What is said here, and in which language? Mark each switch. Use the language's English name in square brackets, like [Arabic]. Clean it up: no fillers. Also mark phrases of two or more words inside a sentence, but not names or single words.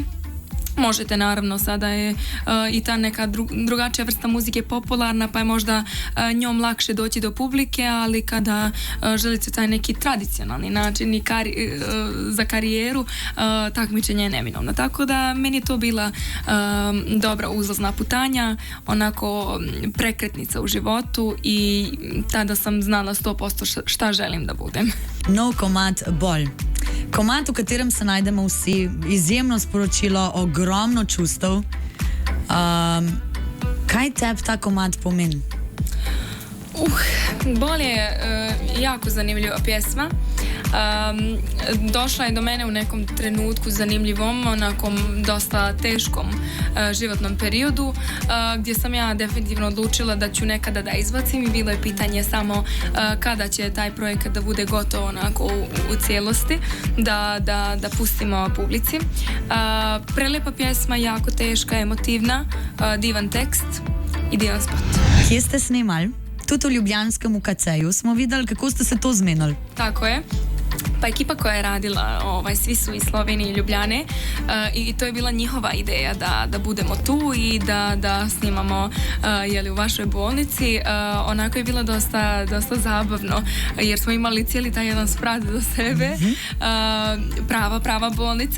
[Bosnian] Možete, naravno, sada je i ta neka drugačija vrsta muzike popularna, pa je možda njom lakše doći do publike, ali kada želite taj neki tradicionalni način i za karijeru, takmičenje je neminovno. Tako da meni je to bila dobra uzlazna putanja, onako prekretnica u životu i tada sam znala 100% šta želim da budem. [Slovenian] Nov komad Bolj. Komad, v katerem se najdemo vsi, izjemno sporočilo, ogromno čustev. Kaj tebi ta komad pomeni? [Bosnian] Bolj je jako zanimljiva pjesma. Došla je do mene u nekom trenutku zanimljivom, onakom dosta teškom životnom periodu, gdje sam ja definitivno odlučila da ću nekada da izbacim i bilo je pitanje samo kada će taj projekat da bude gotov onako u cijelosti, da pustimo publici. Prelijepa pjesma, jako teška, emotivna, divan tekst i divan spot. [Slovenian] Kje ste snimali? Tudi v ljubljanskem UKC-ju smo videli, kako ste se to zmenili. [Bosnian] Tako je. Pa ekipa koja je radila, svi su iz Slovenije i Ljubljane, i to je bila njihova ideja da budemo tu i da snimamo u vašoj bolnici. Onako je bilo dosta zabavno, jer smo imali cijeli taj jedan sprat do sebe. Prava bolnica.